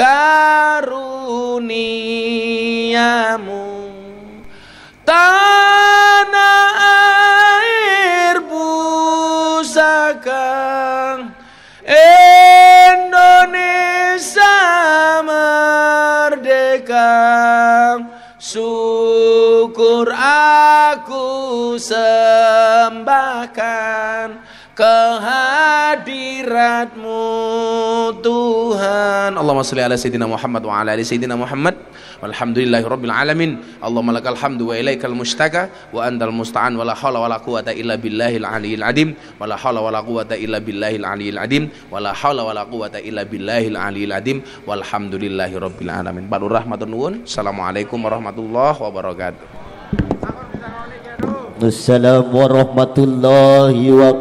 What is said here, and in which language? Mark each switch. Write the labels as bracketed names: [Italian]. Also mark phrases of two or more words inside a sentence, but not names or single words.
[Indonesian] karuniamu, tanah air pusaka Indonesia merdeka, syukur aku sembahkan kehadiratmu Tuhan. [Arabic] اللهم صل على سيدنا محمد وعلى آل سيدنا محمد. والحمد لله رب العالمين. اللهم لك الحمد وإليك المشتكى وأنت المستعان ولا حول ولا قوة إلا بالله العلي العظيم ولا حول ولا قوة إلا بالله العلي العظيم ولا حول ولا قوة إلا بالله العلي العظيم والحمد لله رب العالمين. [Javanese] Pak Lurah matur nuwun. [Arabic] السلام عليكم ورحمة الله وبركاته. السلام عليكم ورحمة الله وبركاته.